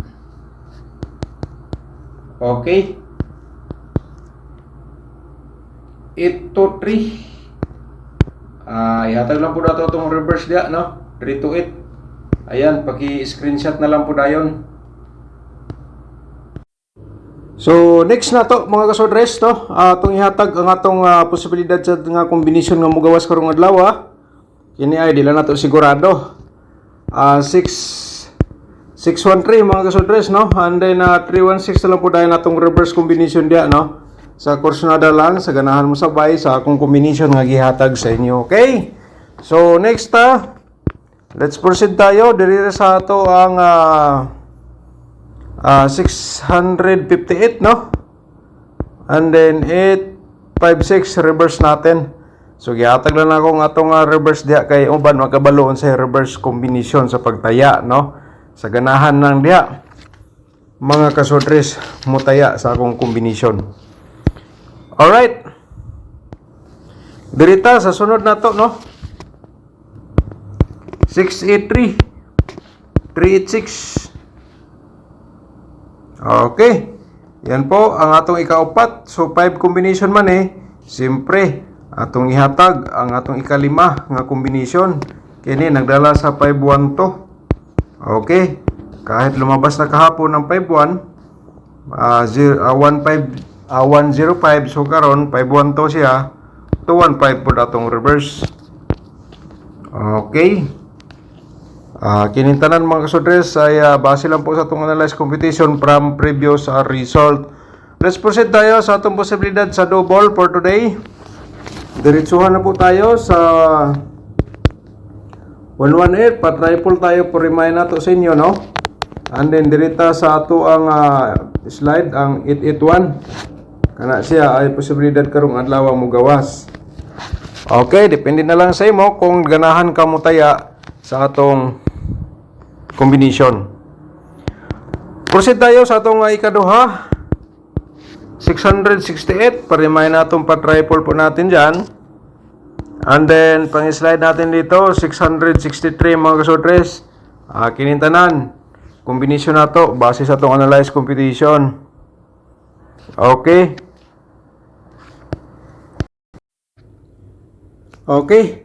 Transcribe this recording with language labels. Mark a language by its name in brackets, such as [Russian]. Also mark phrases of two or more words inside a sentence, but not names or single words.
[English] Okay, 8 to 3. [Cebuano] Ihatag lang po nato itong reverse dia no, 3 to 8. Ayan, paki-screenshot na lang po dayon. So next na to mga kasodres to, atong ihatag ang atong posibilidad sa nga combination nga mogawas karong adlaw. Kini ay dila nato sigurado. 613 mga kasodres no, [English] and then [Cebuano] 316 na lang po dahil natong reverse combination dia no. Sa kursunada lang sa ganahan mo sabay sa akong combination nga gihatag sa inyo. Okay? So next [English] let's proceed [Cebuano] tayo diri sa ato ang 658 no, [English] and then [Cebuano] 856 reverse natin. So gihatag lang ako ng atong reverse diha kay uban makabaloon sa reverse combination sa pagtaya, no? Sa ganahan ng diha mga kasodres mutaya sa akong combination. Alright. Dirita sa sunod na to, no? 683 386. [English] Okay. [Cebuano] Yan po ang atong ikaupat. So 5 combination man siyempre atong ihatag ang atong ikalima nga combination. Kini nagdala sa 512. [English] Okay. [Filipino] Kahit lumabas na kahapon ng 51 105, so [Cebuano] karon 512 siya, 215 po atong reverse. Okay. Kinintanan mga kasodres ay base lang po sa itong [English] analyze competition from previous result. Let's proceed [Cebuano] tayo sa itong posibilidad sa [English] double for today. [Filipino] Diretsuhan na po tayo sa 118. Pa-triple tayo po remind na to sa inyo, no? [English] And then [Cebuano] dirita sa ato ang slide ang 881. Kana siya ay posibilidad karong adlaw mo gawas. Okay, depende na lang sa imo kung ganahan ka mo taya sa atong combination. Proceed tayo sa atong ikaduha. [Filipino] 668. Pa-remind natong pa-triple po natin dyan. [English] And then, [Filipino] pang-slide natin dito, 663 mga kasodres. [Cebuano] Kinintanan. Combination na to, base sa itong [English] analyze competition. Okay. Okay.